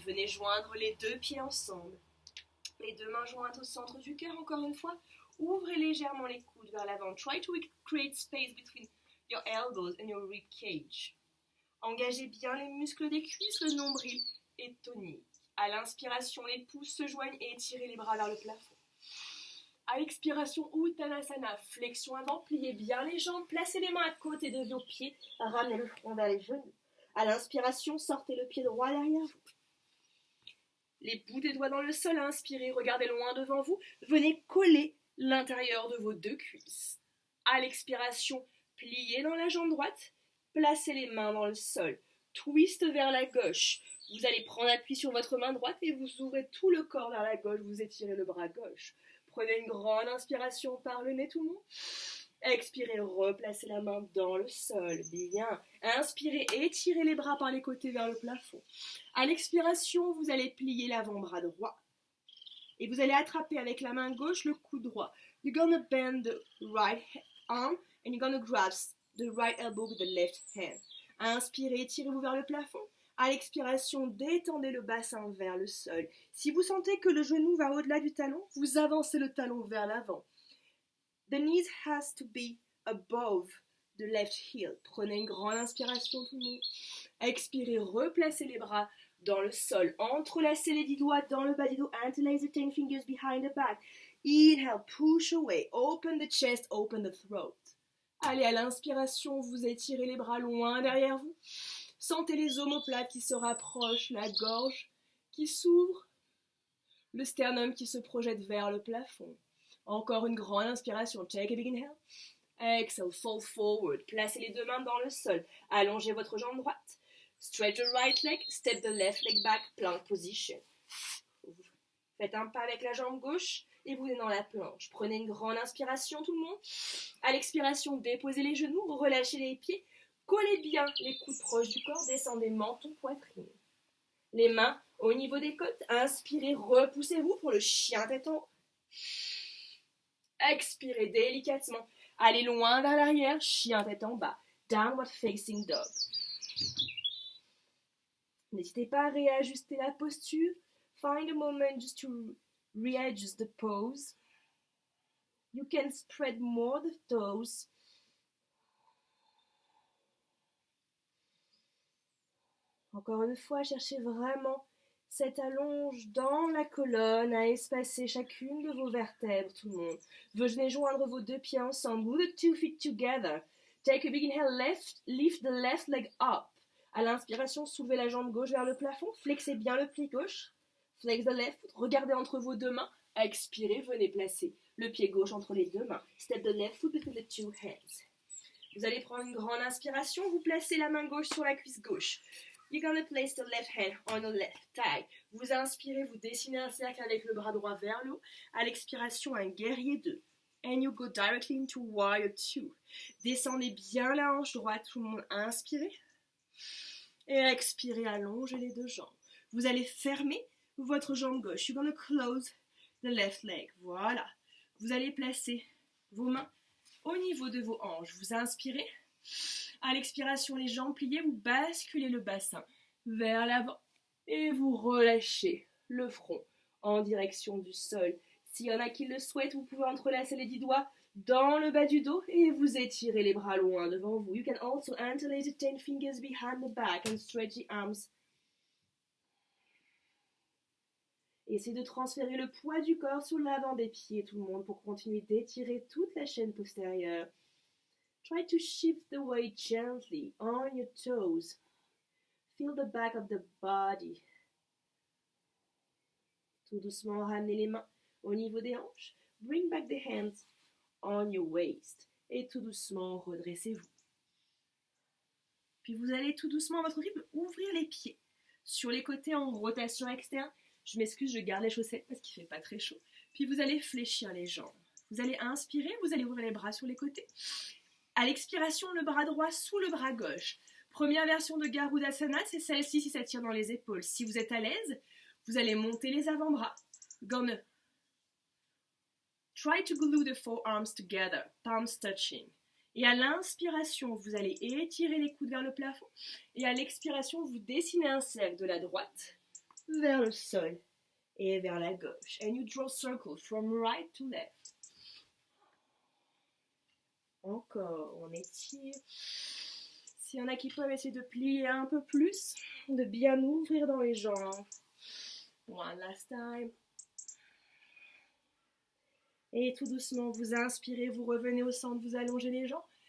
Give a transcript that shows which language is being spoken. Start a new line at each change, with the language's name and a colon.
French: Venez joindre les deux pieds ensemble. Les deux mains jointes au centre du cœur, encore une fois. Ouvrez légèrement les coudes vers l'avant.
English: Try to create space between your elbows and your rib cage.
French: Engagez bien les muscles des cuisses, le nombril est tonique. À l'inspiration, les pouces se joignent et étirez les bras vers le plafond. À l'expiration, Uttanasana, flexion avant, pliez bien les jambes, placez les mains à côté de vos pieds, ramenez le front vers les genoux. À l'inspiration, sortez le pied droit derrière vous. Les bouts des doigts dans le sol, inspirez, regardez loin devant vous, venez coller l'intérieur de vos deux cuisses. À l'expiration, pliez dans la jambe droite, placez les mains dans le sol, twist vers la gauche. Vous allez prendre appui sur votre main droite et vous ouvrez tout le corps vers la gauche, vous étirez le bras gauche. Prenez une grande inspiration par le nez tout le monde. Expirez, replacez la main dans le sol. Bien. Inspirez, étirez les bras par les côtés vers le plafond. À l'expiration, vous allez plier l'avant-bras droit. Et vous allez attraper avec la main gauche le coude droit.
English: You're gonna bend the right arm and you're gonna grasp the right elbow with the left hand.
French: Inspirez, étirez-vous vers le plafond. À l'expiration, détendez le bassin vers le sol. Si vous sentez que le genou va au-delà du talon, vous avancez le talon vers l'avant.
English: The knees has to be above the left heel.
French: Prenez une grande inspiration tout le monde. Expirez, replacez les bras dans le sol. Entrelacez les 10 doigts dans le bas du dos.
English: Interlace the 10 fingers behind the back. Inhale, push away. Open the chest, open the throat.
French: Allez, à l'inspiration, vous étirez les bras loin derrière vous. Sentez les omoplates qui se rapprochent, la gorge qui s'ouvre, le sternum qui se projette vers le plafond. Encore une grande inspiration.
English: Take a big inhale. Exhale, fall forward.
French: Placez les deux mains dans le sol. Allongez votre jambe droite.
English: Stretch the right leg. Step the left leg back. Plank position.
French: Faites un pas avec la jambe gauche et vous êtes dans la planche. Prenez une grande inspiration tout le monde. À l'expiration, déposez les genoux. Relâchez les pieds. Collez bien les coudes proches du corps. Descendez menton, poitrine. Les mains au niveau des côtes. Inspirez, repoussez-vous pour le chien tête en haut. Expirez délicatement. Allez loin vers l'arrière, chien tête en bas.
English: Downward facing dog.
French: N'hésitez pas à réajuster la posture.
English: Find a moment just to readjust the pose. You can spread more the toes.
French: Encore une fois, cherchez vraiment cette allonge dans la colonne à espacer chacune de vos vertèbres, tout le monde. Venez joindre vos deux pieds ensemble.
English: Move the 2 feet together. Take a big inhale, lift the left leg up.
French: À l'inspiration, soulevez la jambe gauche vers le plafond. Flexez bien le pli gauche.
English: Flex the left foot.
French: Regardez entre vos deux mains. Expirez, venez placer le pied gauche entre les deux mains.
English: Step the left foot between the two hands.
French: Vous allez prendre une grande inspiration. Vous placez la main gauche sur la cuisse gauche.
English: You're gonna place the left hand on the left thigh.
French: Vous inspirez, vous dessinez un cercle avec le bras droit vers le haut. À l'expiration, un guerrier 2.
English: And you go directly into warrior 2.
French: Descendez bien la hanche droite, tout le monde inspirez. Et expirez, allongez les deux jambes. Vous allez fermer votre jambe gauche.
English: You're gonna close the left leg.
French: Voilà. Vous allez placer vos mains au niveau de vos hanches. Vous inspirez. À l'expiration, les jambes pliées, vous basculez le bassin vers l'avant et vous relâchez le front en direction du sol. S'il y en a qui le souhaitent, vous pouvez entrelacer les 10 doigts dans le bas du dos et vous étirez les bras loin devant vous.
English: You can also interlace the 10 fingers behind the back and stretch the arms.
French: Essayez de transférer le poids du corps sur l'avant des pieds, tout le monde, pour continuer d'étirer toute la chaîne postérieure.
English: Try to shift the weight gently on your toes. Feel the back of the body.
French: Tout doucement, ramenez les mains au niveau des hanches.
English: Bring back the hands on your waist.
French: Et tout doucement, redressez-vous. Puis vous allez tout doucement à votre rythme ouvrir les pieds. Sur les côtés en rotation externe. Je m'excuse, je garde les chaussettes parce qu'il ne fait pas très chaud. Puis vous allez fléchir les jambes. Vous allez inspirer, vous allez ouvrir les bras sur les côtés. À l'expiration, le bras droit sous le bras gauche. Première version de Garudasana, c'est celle-ci si ça tire dans les épaules. Si vous êtes à l'aise, vous allez monter les avant-bras.
English: Gonna try to glue the forearms together, palms touching.
French: Et à l'inspiration, vous allez étirer les coudes vers le plafond. Et à l'expiration, vous dessinez un cercle de la droite vers le sol et vers la gauche.
English: And you draw circles from right to left.
French: Encore, on étire. S'il y en a qui peuvent essayer de plier un peu plus, de bien ouvrir dans les jambes.
English: One last time.
French: Et tout doucement, vous inspirez, vous revenez au centre, vous allongez les jambes.